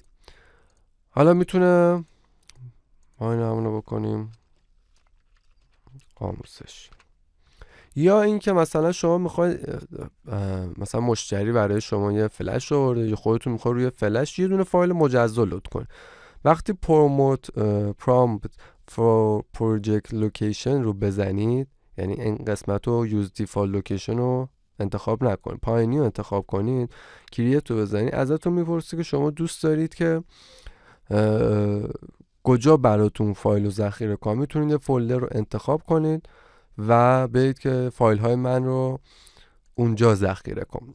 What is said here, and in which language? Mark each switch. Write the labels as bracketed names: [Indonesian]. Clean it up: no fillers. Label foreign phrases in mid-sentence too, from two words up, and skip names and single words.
[Persian] حالا میتونه ما این همونو بکنیم آموزش، یا اینکه مثلا شما میخواید مثلا مشتری برای شما یه فلش آورده یا خودتون میخواید روی فلش یه دونه فایل مجزا لود کنید. وقتی [English] prompt for project location [Persian] رو بزنید، یعنی این قسمت رو [English] use default location [Persian] رو انتخاب نکنید، پایینی رو انتخاب کنید، کرییت رو بزنید، ازتون میپرسه که شما دوست دارید که کجا براتون فایل رو ذخیره کنید. میتونید یه فولدر رو انتخاب کنید و بگید که فایل های من رو اونجا ذخیره کن.